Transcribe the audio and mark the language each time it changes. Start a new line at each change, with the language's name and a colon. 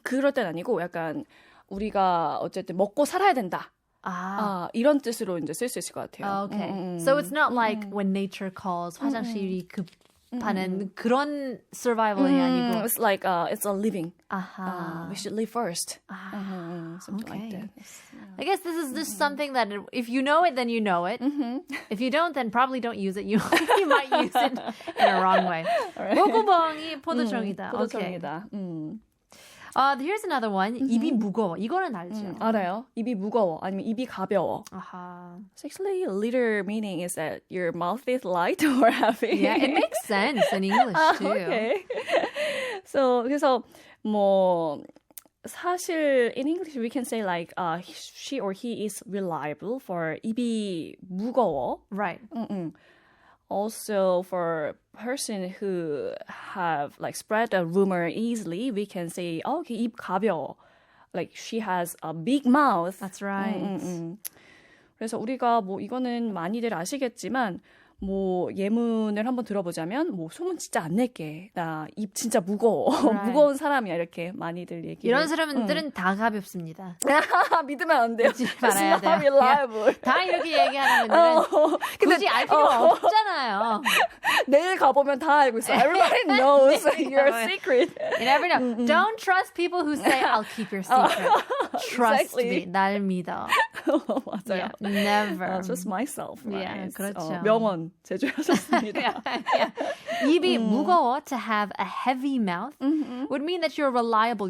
Korean: 그럴 땐 아니고 약간 우리가 어쨌든 먹고 살아야 된다. 이런 뜻으로 이제 쓸 수 있을 것 같아요.
English: Okay. So it's not like when nature calls
Korean: 화장실이 급하는 그런
English: survival이 아니고. It's like it's a living.
Korean: 아하.
English: We should live first. Something Okay. like that. I guess this is just something that if you know it, then you know it. If you don't, then probably don't use it. You might use it in a wrong way.
Korean: 목구멍이 포도청이다. 포도청이다.
English: Here's another one.
Korean: 입이 무거워. 이거는 알죠. 알아요. 입이 무거워 아니면 입이 가벼워. 아하.
English: So actually, a literal meaning is that your mouth is light or heavy. Yeah, it makes sense in English too. Okay. So
Korean: 그래서 뭐 사실
English: in English we can say like she or he is reliable for
Korean: 입이 무거워.
English: Right. Also, for a person who have like spread a rumor easily, we can say, oh,
Korean: 입 가벼워.
English: Like she has a big mouth. That's right.
Korean: 그래서 우리가 뭐 이거는 많이들 아시겠지만 뭐 예문을 한번 들어보자면 뭐 소문 진짜 안 낼게. 나 입 진짜 무거워.
English: Right.
Korean: 무거운 사람이야. 이렇게 많이들 얘기를. 이런 사람들은 다 가볍습니다. 믿으면 안 돼요. 믿지 말아야 돼요.
English: reliable.
Korean: 다 이렇게 얘기하는 분들은 굳이 알 필요가 없잖아요. 내일 가보면 다 알고 있어.
English: Everybody knows your secret. You never know. Don't trust people who say, I'll keep your secret. Trust Exactly.
Korean: me. 날 믿어. 맞아요.
English: Yeah, never. Just myself. Yeah, Right?
Korean: 그렇죠. 명언 제조하셨습니다. 입이 무거워,
English: to have a heavy mouth, would mean that you're reliable.